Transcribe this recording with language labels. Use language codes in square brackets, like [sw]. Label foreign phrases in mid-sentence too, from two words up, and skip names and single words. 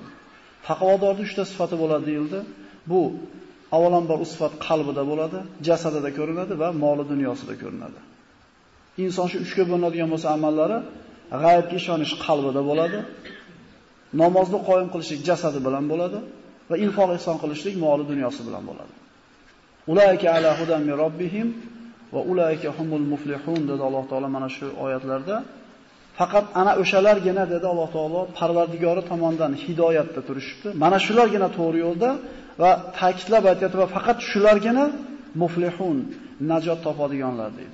[uz] Taqvodorning 3 ta sifati bo'ladi deyildi. Bu avvalambor sifat qalbida bo'ladi, jasadida ko'rinadi va moli dunyosida ko'rinadi. Inson shu 3 ga bo'linadigan bo'lsa amallari g'aybga ishonish qalbida bo'ladi, namozni qoyim qilishlik jasadi bilan bo'ladi va infoq ihson qilishlik moli dunyosi bilan bo'ladi. [ar] أولئك على هدى من ربهم وأولئك هم المفلحون [uz] dedi Alloh taolo mana shu oyatlarda. Faqat ana o'shalargina dedi Alloh taolo Parvardigori tomonidan hidoyatda turishibdi. Mana shulargina to'g'ri yo'lda va ta'kidlab aytayapti va faqat shulargina muflihun, najot topadiganlar deydi.